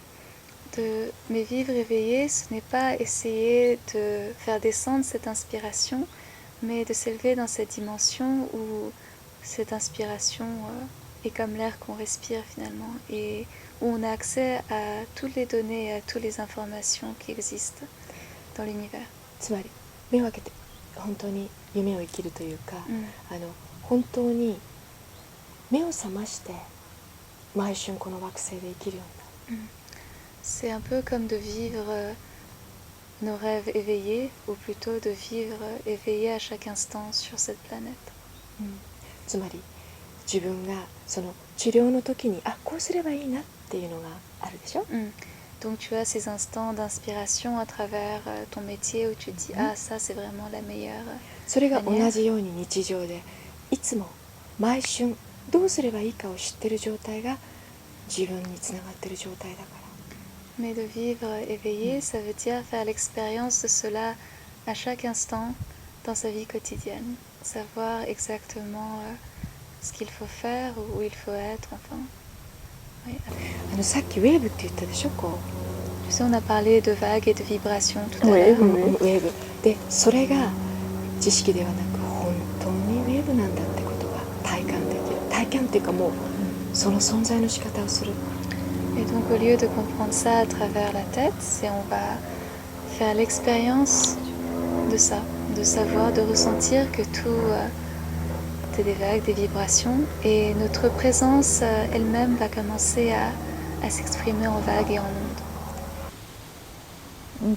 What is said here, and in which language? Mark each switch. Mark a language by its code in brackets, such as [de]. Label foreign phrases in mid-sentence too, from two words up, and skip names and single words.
[fr] Mais vivre éveillé, ce n'est pas essayer de faire descendre cette inspiration, mais de s'élever dans cette dimension où cette inspiration est comme l'air qu'on respire finalement et où on a accès à toutes les données et à toutes les informations qui existent dans l'univers. [ja] つまり目を開けて本当に夢を生きるというか、本当に目を覚まして毎瞬この惑星で生きるようになる。 C'est un peu comme de vivre nos rêves éveillés, ou plutôt de vivre éveillé à chaque instant sur cette planète. つまり自分がその治療の時にこうすればいいなっていうのがあるでしょ。 [fr] Donc tu as ces instants d'inspiration à travers ton métier où tu te dis ah ça c'est vraiment la meilleure. [ja] それが同じように日常でいつも毎瞬どうすればいいかを知ってる状態が自分につながってる状態だから。 [fr] Mais de vivre éveillé, ça veut dire faire l'expérience de cela à chaque instant dans sa vie quotidienne. Savoir exactement ce qu'il faut faire, où il faut être, enfin. Oui. [ja] さっきウェーブって言ったでしょこう。 [fr] Tu sais, on a parlé de vagues et de vibrations tout à Oui, l'heure. oui. [ja] ウェーブでそれが知識ではなく本当にウェーブなんだってことが体感できる。体感っていうかもうその存在の仕方をする。 [fr] Et donc au lieu de comprendre ça à travers la tête, on va faire l'expérience de ça, de savoir, de ressentir que tout est des vagues, des vibrations, et notre présence elle-même va commencer à s'exprimer en vagues et en ondes.